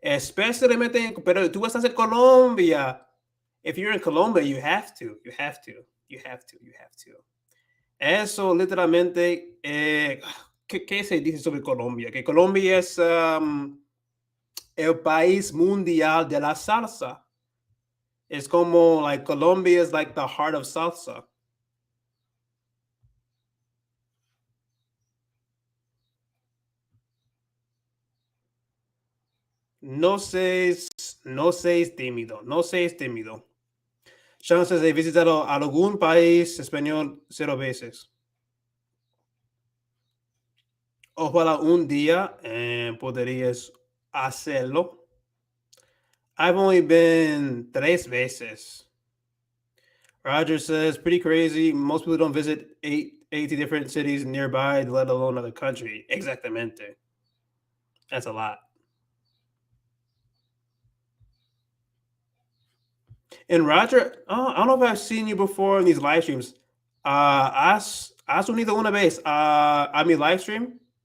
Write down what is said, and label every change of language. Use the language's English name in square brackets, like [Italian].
[Spanish] Especialmente, pero tú estás en Colombia. [English] If you're in Colombia, you have to, you have to, you have to, you have to. [Spanish] Eso literalmente, ¿qué se dice sobre Colombia? Que Colombia es el país mundial de la salsa. [English] Es como, like, Colombia is like the heart of salsa. [Spanish] No seas, no seas tímido, no seas tímido. Chances he visitado algún país español 0 veces. Ojalá un día podrías hacerlo. [English] I've only been 3 veces. Roger says, pretty crazy. Most people don't visit 80 different cities nearby, let alone another country. Exactamente. That's a lot. And Roger, I don't know if I've seen you before in these live streams. [Spanish] ¿Has unido una vez a mi live stream?